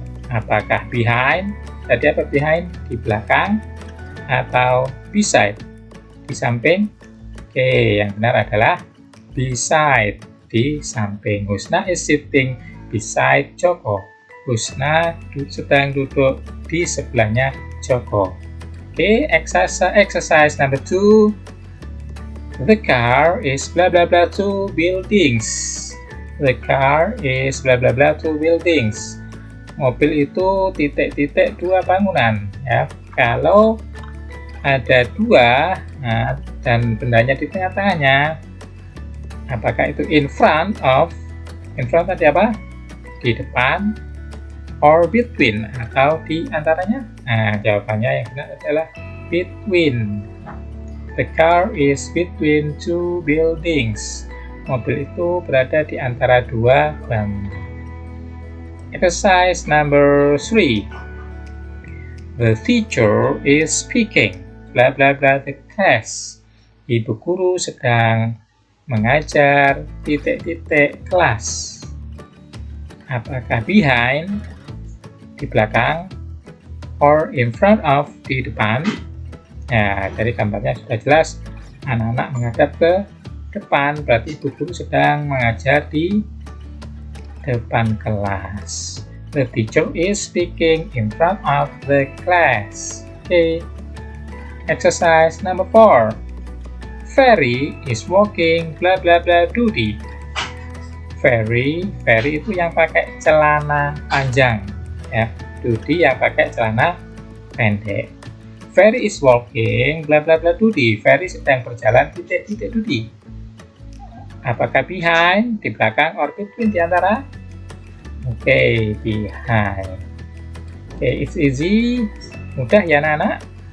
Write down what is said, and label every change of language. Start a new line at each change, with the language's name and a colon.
Indonesian: Apakah behind? Tadi apa behind? Di belakang atau beside? Di samping? Oke, yang benar adalah
English: beside,
Indonesian: di samping.
English: Husna is sitting beside Joko.
Indonesian: Husna sedang duduk di sebelahnya Joko.
English: Oke, exercise number 2. The car is blah blah blah two buildings. The car is blah blah blah two buildings.
Indonesian: Mobil itu titik-titik dua bangunan, ya. Kalau ada dua, nah, dan bendanya di tengah-tengahnya, apakah itu in front tadi apa? Di depan,
English: or between,
Indonesian: atau di antaranya? Nah, jawabannya yang benar adalah between.
English: The car is between two buildings.
Indonesian: Mobil itu berada di antara dua bangunan.
English: Exercise number 3. The teacher is speaking blah blah blah the class.
Indonesian: Ibu guru sedang mengajar titik-titik kelas. Apakah behind, di belakang,
English: or in front of,
Indonesian: di depan? Ya, dari gambarnya sudah jelas, anak-anak menghadap ke depan, berarti ibu guru sedang mengajar di depan kelas.
English: The teacher is speaking in front of the class. Okay. Exercise number 4. Ferry is walking blah blah blah duty.
Indonesian: Ferry itu yang pakai celana panjang, ya. Duty yang pakai celana pendek.
English: Ferry is walking blah blah blah duty.
Indonesian: Ferry sedang berjalan titik-titik duty. Apakah behind, di belakang,
English: or between,
Indonesian: di antara?
English: Oke, behind. Oke, it's easy,
Indonesian: mudah ya anak-anak.